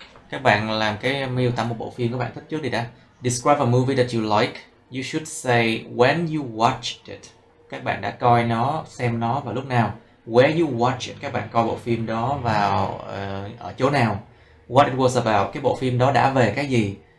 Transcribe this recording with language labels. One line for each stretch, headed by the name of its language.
Vietnamese: Các bạn làm cái miêu tả một bộ phim các bạn thích trước đi đã.
English: Describe a movie that you like. You should say when you watched it.
Vietnamese: Các bạn đã coi nó, xem nó vào lúc nào.
English: Where you watch it.
Vietnamese: Các bạn coi bộ phim đó vào ở chỗ nào.
English: What it was about.
Vietnamese: Cái bộ phim đó đã về cái gì.